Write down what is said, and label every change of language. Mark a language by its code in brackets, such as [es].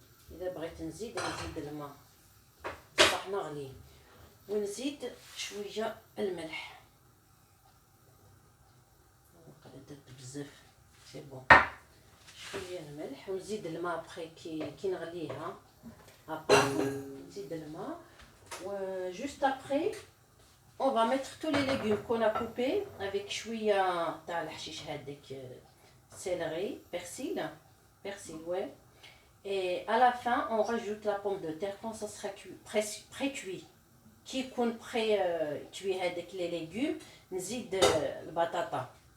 [ar] اذا بغيت نزيد الماء بصح نغليه، ونزيد شويه الملح. درت بزاف سي بون. شويه الملح ونزيد الماء بخي كي نغليها. ابا نزيد الماء و [fr] juste après on va mettre tous les légumes qu'on a coupés avec [ar] شويه تاع الحشيش هذاك [fr] céleri, persil ouais. Et à la fin on rajoute la pomme de terre quand ça sera pré-cuit. [ar] كي يكون cuit هذاك [fr] les légumes [ar] نزيد البطاطا.